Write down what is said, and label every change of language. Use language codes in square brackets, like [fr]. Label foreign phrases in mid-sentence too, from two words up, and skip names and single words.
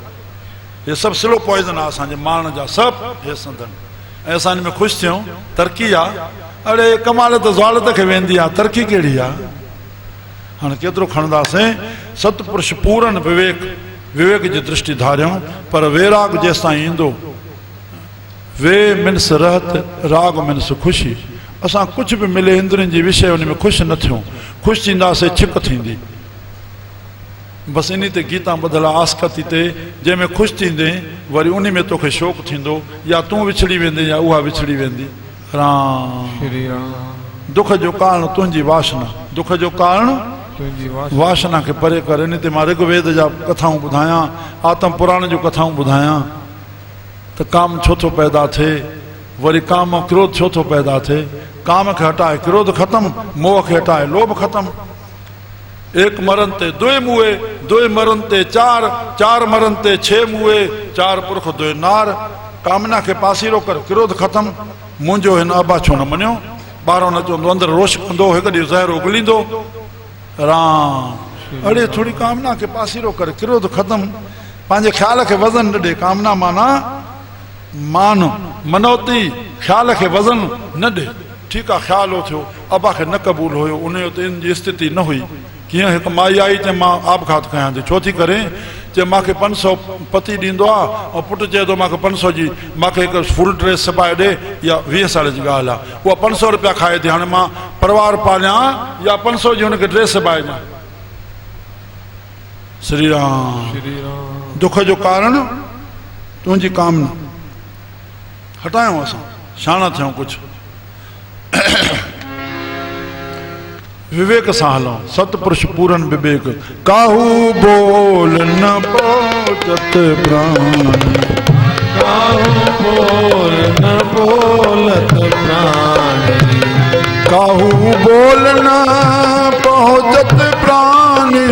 [sd] हे सभु [en] slow poison [sd] आहे असांजे माण्हुनि जा सभु। हे संदन ऐं असां हिन में ख़ुशि थियूं। तरक़ी आहे, अड़े कमाल त ज़ालत खे वेंदी आहे, तरक़ी कहिड़ी आहे? हाणे केतिरो खणंदासीं? सतपुरुष पूरन विवेक, विवेक जी दृष्टि धारियूं, पर वैराग जेसि ताईं ईंदो। वे मिन्स रहत, राग मिन्स ख़ुशी। असां कुझु बि मिले इंद्रियुनि जी विषय उन में ख़ुशि न थियूं। ख़ुशि थींदासीं छिक थींदी। बसि इन ते गीता ॿधल आहे, आसकती ते, जंहिंमें ख़ुशि थींदे वरी उन में तोखे शौक़ु थींदो, या तूं विछड़ी वेंदे या उहा विछड़ी वेंदी। राम श्री राम। दुख जो कारण तुंहिंजी वासना, दुख जो कारण तुंहिंजी वासना खे परे कर। इन ते मां ऋग्वेद जा कथाऊं ॿुधायां, आतम पुराण जूं कथाऊं ॿुधायां त काम छो थो पैदा थिए, वरी काम क्रोध छो थो पैदा थिए। काम खे हटाए क्रोध ख़तमु, मोह खे हटाए लोभ ख़तमु। 1 मरण ते 2 मुए, 2 मरण ते 4, 4 मरण ते 6 मुए, 4 पुरख 2 नार। कामना खे पासीरो कर, क्रोध ख़तमु। मुंहिंजो हिन अबा छो न मञियो? ॿाहिरों न चवंदो, अंदरि रोश कंदो, हिकु ॾींहुं ज़हर उगलींदो। राम अड़े थोड़ी कामना के पासीरो कर, क्रोध खत्म। पंहिंजे ख्याल खे वज़न न ॾे। कामना माना मान, मनोती। ख्याल खे वज़न न ॾे। ठीकु आहे, ख्याल हो थियो, अबा खे न क़बूल हुयो, उन जो त इन जी स्थिति न हुई। कीअं? हिकु माई आई चए मां आपघात कयां थी। छो थी करे? चे मूंखे 500 पति ॾींदो आहे ऐं पुटु चए थो मूंखे 500 जी मूंखे हिकु [en] full dress [sd] सिबाए ॾे या 20 साल जी ॻाल्हि आहे उहा 500 रुपया खाए थी हाणे मां परिवार पालियां या 500 जी हुनखे ड्रेस सिबाए ॾियां श्री राम श्री राम दुख जो कारण तुंहिंजी कामना हटायूं असां शाना थियूं कुझु विवेक सां हलूं सतपुरुष पूरन विवेक [hi] काहू बोल न पोचत प्राण काहू बोल न बोलत प्राणी काहू बोल न पहुँचत प्राणी